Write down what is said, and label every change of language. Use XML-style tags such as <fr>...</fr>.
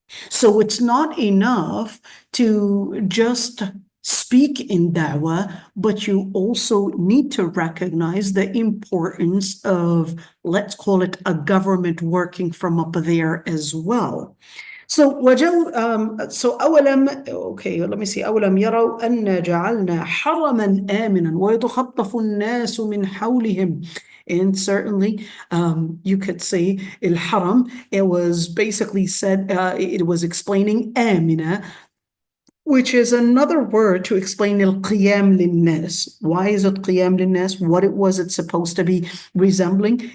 <en>So it's not enough to just speak in da'wah, but you also need to recognize the importance of, let's call it, a government working from up there as well. So أولم, okay, let me see.</en> <ar>أولم يروا أن جعلنا حرما آمنا ويتخطف الناس من حولهم.</ar> <en>And certainly, you could say al-haram, it was basically said, it was explaining amina, which is another word to explain al-qiyam lin-nas. Why is it qiyam lin-nas? What was it supposed to be resembling?</en>